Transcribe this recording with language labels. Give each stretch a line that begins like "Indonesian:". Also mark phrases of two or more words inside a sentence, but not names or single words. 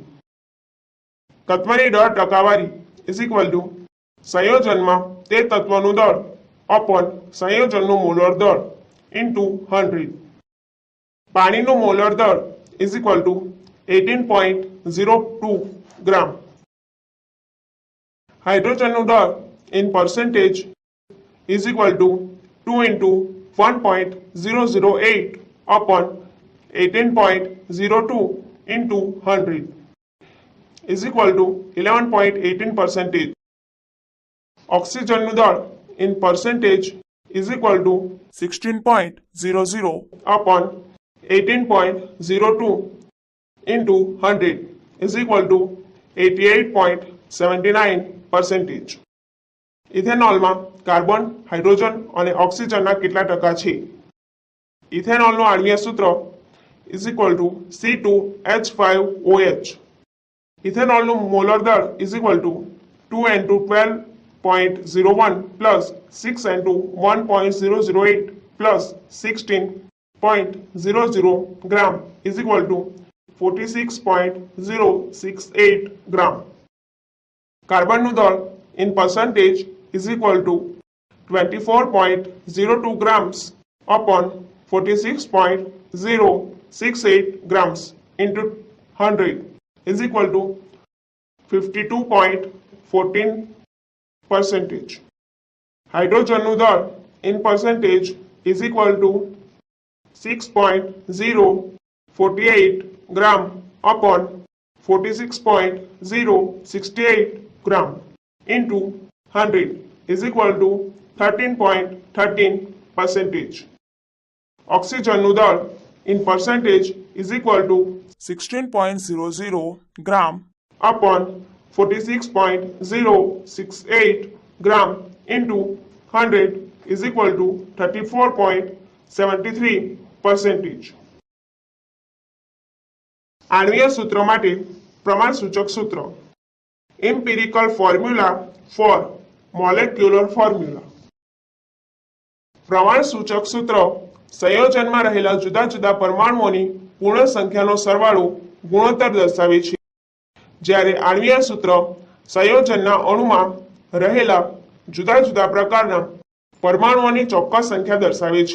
Gujarati: તત્વની દળ ટકાવારી
English: is equal to
Gujarati: સંયોજનમાં તે તત્વનું દળ અપોન સંયોજનનું મોલર દળ ઇન્ટુ 100. પાણીનું મોલર દળ
English: is equal to
Gujarati: 18.02 ગ્રામ. હાઇડ્રોજનનું દળ
English: ઇન percentage is equal to 2 into 1.008 upon 18.02 into 100 is equal to 11.18%.
Gujarati: ઓક્સિજનનું દળ
English: in percentage is equal to 16.00 upon 18.02 into 100 is equal to 88.79%.
Gujarati: ઇથેનોલમાં કાર્બન, હાઇડ્રોજન અને ઓક્સિજનના કેટલા ટકા છે? ઇથેનોલનું આણ્વીય સૂત્ર
English: is equal to
Gujarati: C2H5OH. ઇથેનોલનું મોલર દળ
English: is equal to
Gujarati: 2 × 12.01 પ્લસ 6 × 1.008 પ્લસ 16.00 ગ્રામ
English: is equal to
Gujarati: 46.068 ગ્રામ. કાર્બનનું દળ
English: in percentage is equal to 24.02 grams upon 46.068 grams into 100 is equal to 52.14%.
Gujarati: હાઇડ્રોજનનું દળ
English: in percentage is equal to 6.048 gram upon 46.068 gram into 100 is equal to 13.13%.
Gujarati: ઓક્સિજનનું દળ
English: in percentage is equal to
Gujarati: 16.00 ગ્રામ
English: upon 46.068 gram into 100 is equal to 34.73%.
Gujarati: આણ્વીય સૂત્ર માટે પ્રમાણસૂચક સૂત્ર.
English: Empirical formula for molecular formula.
Gujarati: પ્રમાણસૂચક સૂત્ર સંયોજનમાં રહેલા જુદા જુદા પરમાણુઓની પૂર્ણ સંખ્યાનો સરવાળો ગુણોત્તર દર્શાવે છે, જ્યારે આણ્વીય સૂત્ર સંયોજનના અણુમાં રહેલા જુદા જુદા પ્રકારના પરમાણુઓની ચોક્કસ સંખ્યા દર્શાવે છે.